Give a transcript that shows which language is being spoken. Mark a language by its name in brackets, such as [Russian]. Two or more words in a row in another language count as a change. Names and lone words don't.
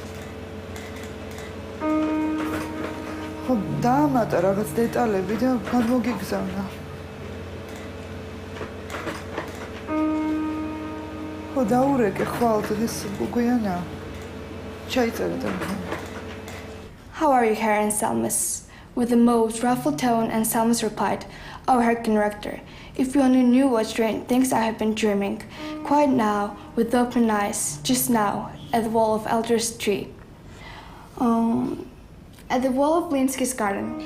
[Georgian] ხო, დაამატა რაღაც დეტალები და გადმოგიგზავნა. ხო, დაურეკე ხვალ დღეს გუგვიანა. ჩაიწერე და [English] How are you, Herr Anselmus? With the most ruffled tone, Anselmus replied, "Oh, Herr Conrector, if you only knew what strange things I have been dreaming. Quite now, with open eyes, just now, at the wall of Elder's tree. At the wall of Blinsky's garden.